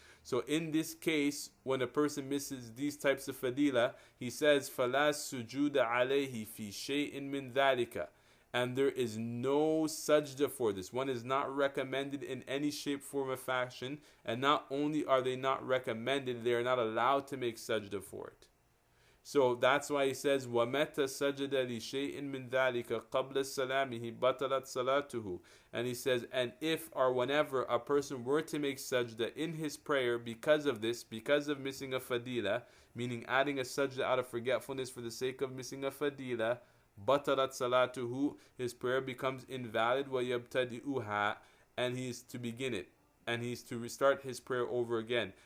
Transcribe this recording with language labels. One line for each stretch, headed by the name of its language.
English: So in this case, when a person misses these types of fadila, he says
Arabic: فَلَا سُجُودَ عَلَيْهِ فِي شَيْءٍ مِّن ذَلِكَ,
English: and there is no sajda for this. One is not recommended in any shape, form, or fashion, and not only are they not recommended, they are not allowed to make sajda for it. So that's why he says
Arabic: وَمَتَ سَجَدَ لِشَيْءٍ مِّن ذَلِكَ قَبْلَ سَلَامِهِ بَطَلَتْ صَلَاتُهُ.
English: And he says, and if or whenever a person were to make sajda in his prayer because of this, because of missing a fadila, meaning adding a sajda out of forgetfulness for the sake of missing a fadila,
Arabic: بَطَلَتْ صَلَاتُهُ,
English: his prayer becomes invalid,
Arabic: وَيَبْتَدِئُهَا,
English: and he is to begin it, and he is to restart his prayer over again.